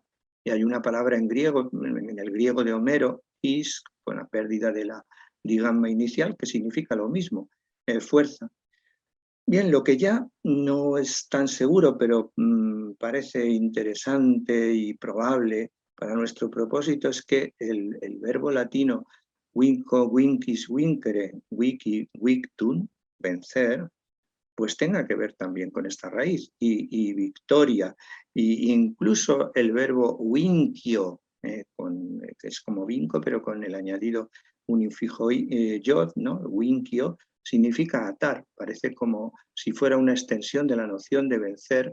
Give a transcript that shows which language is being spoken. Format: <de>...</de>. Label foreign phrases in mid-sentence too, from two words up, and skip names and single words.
<es>Y hay una palabra en griego, en el griego de Homero, is, con la pérdida de la digamma inicial, que significa lo mismo, fuerza. Bien, lo que ya no es tan seguro, pero parece interesante y probable para nuestro propósito, es que el verbo latino</es> <la>vinco, vincis, vincere, vici, victum,</la> <es>vencer, pues tenga que ver también con esta raíz, y victoria, e incluso el verbo vincio, que es como vinco, pero con el añadido unifijo yod, ¿no? Vincio, significa atar, parece como si fuera una extensión de la noción de vencer.</es>